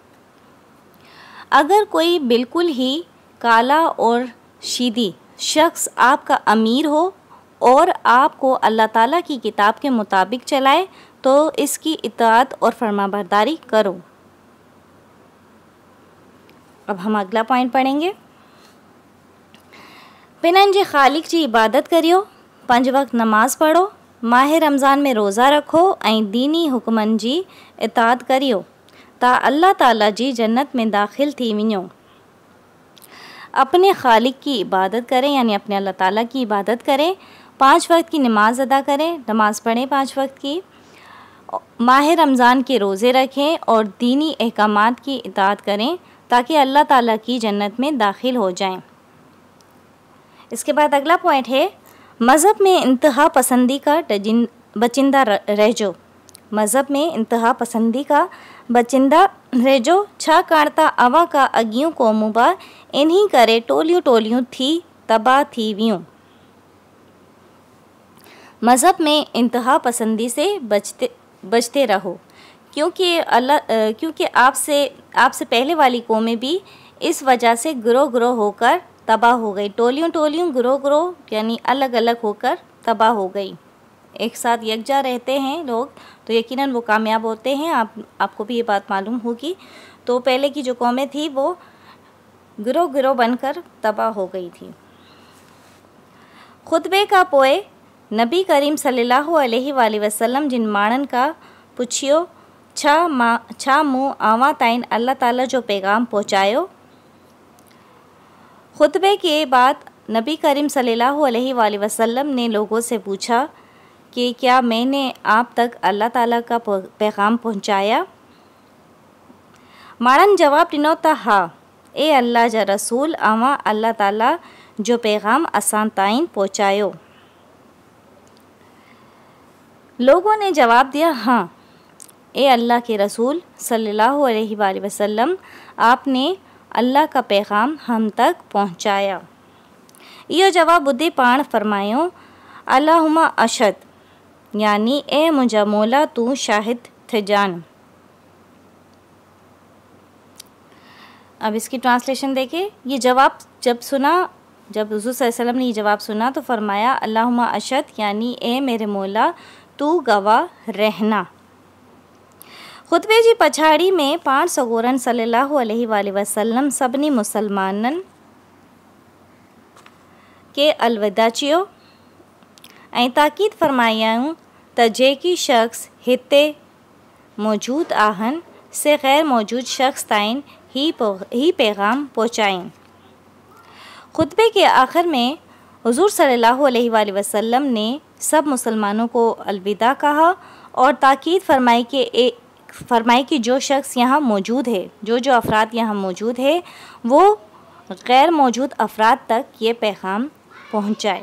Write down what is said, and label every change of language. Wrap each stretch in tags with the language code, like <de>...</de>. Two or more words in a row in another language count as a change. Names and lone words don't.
<ur>اگر کوئی بالکل ہی کالا اور شیدی شخص آپ کا امیر ہو اور آپ کو اللہ تعالیٰ کی کتاب کے مطابق چلائے تو اس کی اطاعت اور فرمانبرداری کرو. اب ہم اگلا پوائنٹ پڑھیں گے.</ur> <sd>पिननि जे ख़ालिक जी इबादत करियो, 5 वक्त नमाज़ पढ़ो, माह रमज़ान में रोज़ा रखो ऐं दीनी हुक्मनि जी इताअत करियो ता अल्लाह ताला जी जन्नत में दाखिल थी वञो।</sd> <ur>اپنے خالق کی عبادت کریں، یعنی اپنے اللہ تعالیٰ کی عبادت کریں. 5 وقت کی نماز ادا کریں، نماز پڑھیں 5 وقت کی. ماہ رمضان کے روزے رکھیں اور دینی احکامات کی اطاعت کریں تاکہ اللہ تعالیٰ کی جنت میں داخل ہو جائیں. اس کے بعد اگلا پوائنٹ ہے,</ur> <sd>मज़हब में इंतहा पसंदी का बचिंदा रहिजो। मज़हब में इंतहा पसंदी का बचिंदा रहिजो छाकाणि त अवां का अॻियूं क़ौमूं बि इन्ही करे टोलियूं टोलियूं थी तबाह थी वियूं।</sd> <ur>مذہب میں انتہا پسندی سے بچتے رہو، کیونکہ آپ سے پہلے والی قومیں بھی اس وجہ سے گروہ گروہ ہو کر تباہ ہو گئی. ٹولیوں ٹولیوں گروہ گروہ یعنی الگ الگ ہو کر تباہ ہو گئی. ایک ساتھ یکجا رہتے ہیں لوگ تو یقیناً وہ کامیاب ہوتے ہیں. آپ کو بھی یہ بات معلوم ہوگی۔ تو پہلے کی جو قومیں تھی وہ گروہ گروہ بن کر تباہ ہو گئی تھی.</ur> <sd>खुतबे का पोए नबी करीम</sd> <ar>صلى الله عليه وسلم</ar> <sd>जिन माण्हुनि का पुछियो छा मूं अवां ताईं अल्लाह ताला जो पैगाम पहुँचायो।</sd> <ur>خطبے کے بعد نبی کریم</ur> <ar>صلى الله عليه وسلم</ar> <ur>نے لوگوں سے پوچھا کہ کیا میں نے آپ تک اللہ تعالیٰ کا پیغام پہنچایا.</ur> <sd>माण्हुनि जवाब ॾिनो त हा, ए अल्लाह जा रसूल, अवां अल्लाह ताला जो पैगाम असां ताईं पहुँचायो।</sd> <ur>لوگوں نے جواب دیا، ہاں اے اللہ کے رسول</ur> <ar>صلى الله عليه وسلم,</ar> <ur>آپ نے اللہ کا پیغام ہم تک پہنچایا.</ur> <sd>इहो जवाब ॿुधी पाण फरमायो,</sd> <ar>اللهم اشهد,</ar> <sd>यानी ए मुंहिंजा मौला तू शाहिद थे जान।</sd> <ur>اب اس کی ٹرانسلیشن دیکھیں. یہ جواب جب حضور</ur> <ar>صلى الله عليه وسلم</ar> <ur>نے یہ جواب سنا تو فرمایا,</ur> <ar>اللهم اشهد,</ar> <ur>یعنی اے میرے مولا تو گواہ رہنا.</ur> <sd>खुतबे जी पछाड़ी में पाण सगोरन</sd> <ar>صلى الله عليه وسلم</ar> <sd>सभिनी मुसलमाननि के अलविदा चयो ऐं ताक़ीद फरमायाऊं त जेकी शख़्स हिते मौजूद आहिनि से ग़ैर मौजूद शख़्स ताईं ही पैगाम पहुँचाएं।</sd> <ur>خطبے کے آخر میں حضور</ur> <ar>صلى الله عليه وسلم</ar> <ur>نے سب مسلمانوں کو الوداع کہا اور تاکید فرمائی کہ جو شخص یہاں موجود ہے، جو افراد یہاں موجود ہے، وہ غیر موجود افراد تک یہ پیغام پہنچائے.</ur>